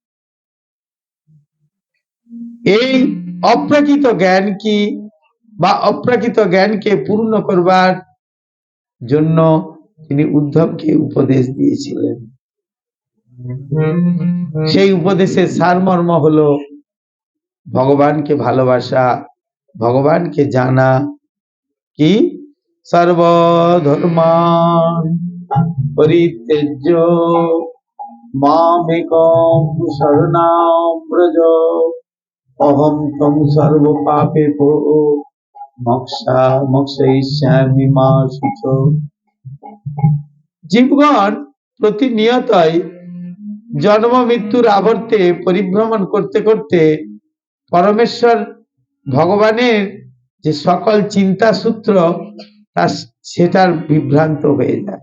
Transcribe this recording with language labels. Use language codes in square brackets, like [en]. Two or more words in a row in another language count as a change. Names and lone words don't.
[bn] এই অপ্রাকৃত জ্ঞান কি বা অপ্রাকৃত জ্ঞানকে পূর্ণ করবার জন্য তিনি উদ্ধবকে উপদেশ দিয়েছিলেন। সেই উপদেশের সারমর্ম হলো ভগবানকে ভালোবাসা, ভগবানকে জানা, কি [sa] সর্বধর্মান পরিত্যজ্য মামেকং শরণাং ব্রজ অহং ত্বং সর্ব পাপেভ্যো মোক্ষয়িষ্যামি মা শুচো। [bn] জীবগণ প্রতিনিয়তই জন্ম মৃত্যুর আবর্তে পরিভ্রমণ করতে করতে পরমেশ্বর ভগবানের যে সকল চিন্তা সূত্র সেটার বিভ্রান্ত হয়ে যায়।